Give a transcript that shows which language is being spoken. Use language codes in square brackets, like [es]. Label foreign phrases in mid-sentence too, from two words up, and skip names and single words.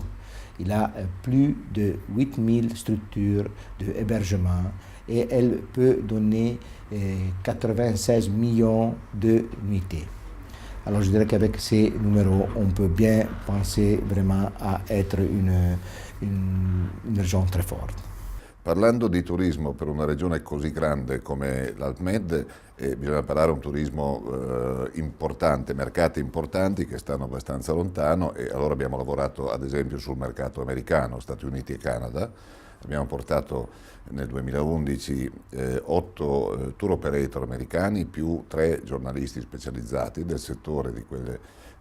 [fr] Il a plus de 8000 structures d'hébergement et elle peut donner 96 millions de nuitées. Alors je dirais qu'avec ces numéros, on peut bien penser vraiment à être une région très forte. [it] Parlando di turismo per una regione così grande come l'Alpmed, bisogna parlare di un turismo importante, mercati importanti che stanno abbastanza lontano e allora abbiamo lavorato ad esempio sul mercato americano, Stati Uniti e Canada. Abbiamo portato nel 2011 8 tour operator americani più 3 giornalisti specializzati del settore di quelle